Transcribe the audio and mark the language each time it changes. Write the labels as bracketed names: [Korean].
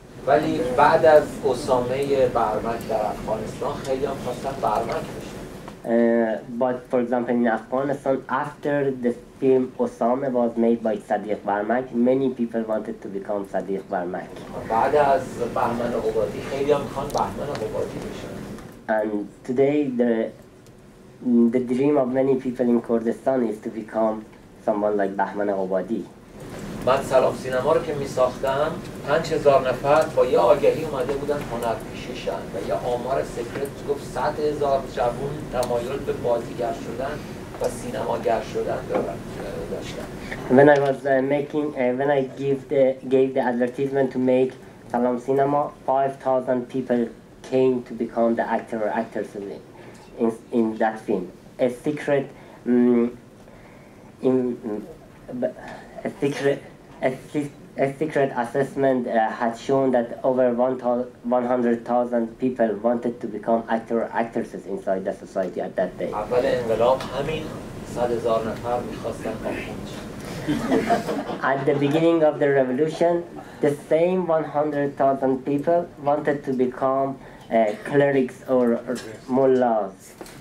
[Persian] ولی بعد از اسامه برمک در افغانستان خیلی هم خواستن برمک بشن. [English] But for example in Afghanistan, after the film Osama was made by Sadiq Barmak, many people wanted to become Sadiq Barmak. [Persian] بعد از بهمن غبادی خیلی هم میخوان بهمن غبادی بشن. [English] And today the dream of many people in Kurdistan is to become someone like Bahman Ghobadi. [Persian] من سلام سینما رو که می ساختم 5000 نفر با یه آگهی اومده بودن هنرپیشه شن و یه آمار سکرت گفت 100,000 جوون تمایل به بازیگر شدن و سینماگر شدن داشتن. [English] When I was when I gave the advertisement to make Salam Cinema, 5,000 people came to become the actor or actress in that film. A secret assessment had shown that over 100,000 people wanted to become actor or actresses inside the society at that day. [Persian] اول انقلاب همین 100,000 نفر می‌خواستن آخوند شن. [English] At the beginning of the revolution, the same 100,000 people wanted to become clerics or mullahs.